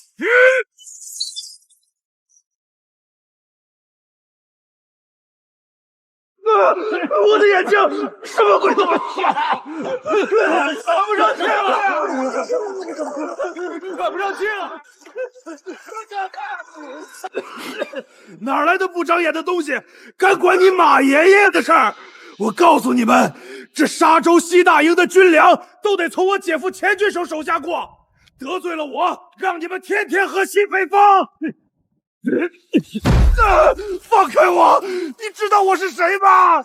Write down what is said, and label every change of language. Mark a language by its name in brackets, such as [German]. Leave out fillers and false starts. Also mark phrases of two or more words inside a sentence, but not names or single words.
[Chinese] 我的眼睛，什麼鬼東西？看不上去了，看不上去了！哪來的不長眼的東西，敢管你馬爺爺的事兒？我告訴你們，這沙洲西大營的軍糧都得從我姐夫錢郡守手下過，得罪了我，讓你們天天喝西北風。放開我！你知道我是誰嗎？